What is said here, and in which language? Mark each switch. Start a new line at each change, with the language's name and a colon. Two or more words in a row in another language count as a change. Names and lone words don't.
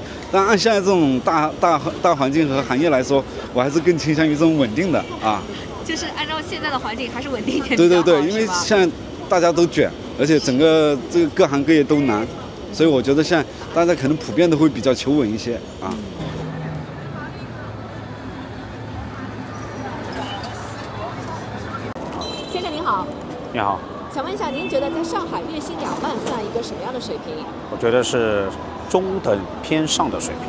Chinese: 但按現在這種大環境和行業來說，我還是更傾向於這種穩定的就是按照現在的環境，還是穩定一點。對，因為現在大家都卷，而且整個這個各行各業都難，所以我覺得现在大家可能普遍都會比較求穩一些先生您好。你好。想問一下，您覺得在上海月薪2萬算一個什麼樣的水平？我覺得是中等偏上的水平。